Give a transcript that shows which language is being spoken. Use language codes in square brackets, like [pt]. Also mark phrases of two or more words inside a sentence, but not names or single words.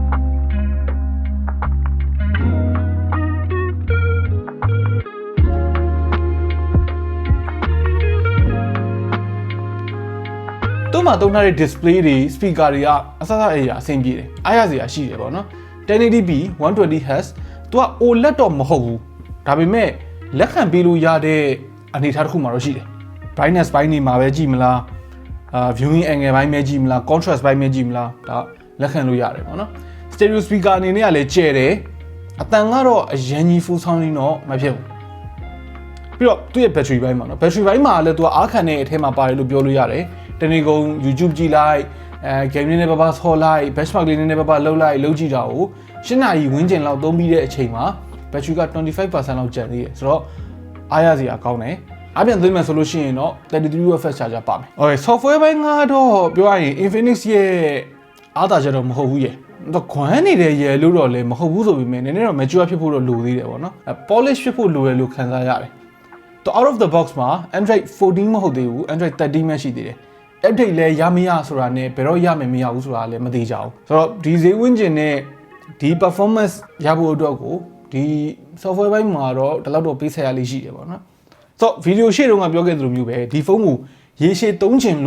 [my] တို့မှာတုံးထားတဲ့ display တွေ speaker တွေကအစအရာအဆင်ပြေတယ်အားရစရာရှိတယ်ပေါ့နော် 1080p 120Hz သူက OLED တော့မဟုတ်ဘူးဒါပေမဲ့လက်ခံပေးလို့ရတဲ့အနေအထားတစ်ခုမှတော့ရှိတယ် brightness ဘိုင်း နေမှာပဲကြည့်မလား [en] viewing angle [my] ဘိုင်းပဲကြည့်မလား contrast ဘိုင်းပဲကြည့်မလားဒါလက်ခံလို့ရတယ်ပေါ့နော် [en] stereo speaker [my] အနေနဲ့ကလည်းကျဲတယ်အတန်ကတော့အရင်ကြီး [en] full sounding [my] တော့မဖြစ်ဘူးပြီးတော့သူ့ရဲ့ battery ဘိုင်းမှာနော် battery ဘိုင်းမှာလည်းသူကအားခံတဲ့အထဲမှာပါတယ်လို့ပြောလို့ရတယ်တနေ့ကုန် YouTube ကြည့်လိုက်game လေးနဲ့ပါဆော်လိုက် benchmark လေးနဲ့ပါလှုပ်လိုက်လုပ်ကြည့်တာကို8နာရီဝန်းကျင်လောက်သုံးပြီးတဲ့အချိန်မှာ battery က 25% လောက်ကျန်သေးတယ်ဆိုတော့အားရစ ရာကောင်းတယ်အပြင်သွင်းမယ်ဆိုလို့ရှိရင်တော့ [en] 33W fast charger [my] ပါမယ် [en] Okay software [my] ဘိုင်းကတော့ပြောရရင် Infinix ရဲ့အားသာချက်တော့မဟုတ်ဘူးရဲ့တော့ခွမ်းနေတဲ့ရယ်လို့တော့လည်းမဟုတ်ဘူးဆိုပေမဲ့နည်းနည်းတော့ mature ဖြစ်ဖို့တော့လိုသေးတယ်ပေါ့နော် polish ဖြစ်ဖို့လိုရလို့ခံစားရတယ်တော့ [en] out of the box [my] မှာ Android 14 မဟုတ်သေးဘူး Android 13မှရှိသေးတယ် update လဲရမရဆိုတာနဲ့ဘယ်တော့ရမယ်မရဘူးဆိုတာလည်းမသိကြဘူးဆိုတော့ဒီဈေးဝန်းကျင်နဲ့ဒီ performance ရဖို့အတွက်ကိုဒီ software ဘိုင်းမှာတော့ဒီလောက်တော့ပေးဆက်ရလေးရှိတယ်ပေါ့နော်ဆိုတော့ဗီဒီယိုရှေ့တုန်းကပြောခဲ့သလိုမျိုးပဲဒီဖုန်းကိုရေရှည်သုံးချင်